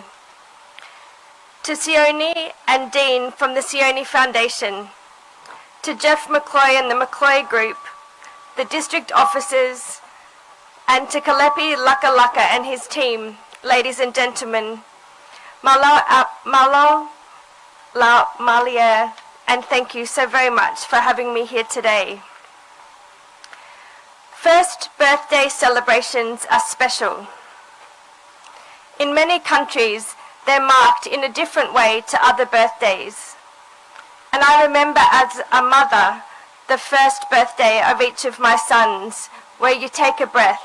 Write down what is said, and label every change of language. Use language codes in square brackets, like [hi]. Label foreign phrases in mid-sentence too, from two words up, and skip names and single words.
[en] To Sione and Dean from the Sione Foundation, to Jeff McCloy and the McCloy Group, the district officers, and to Kalepi Lakalaka and his team, ladies and gentlemen, [to] malo la malia, [en] and thank you so very much for having me here today. First birthday celebrations are special. In many countries, they're marked in a different way to other birthdays. And I remember as a mother, the first birthday of each of my sons, where you take a breath.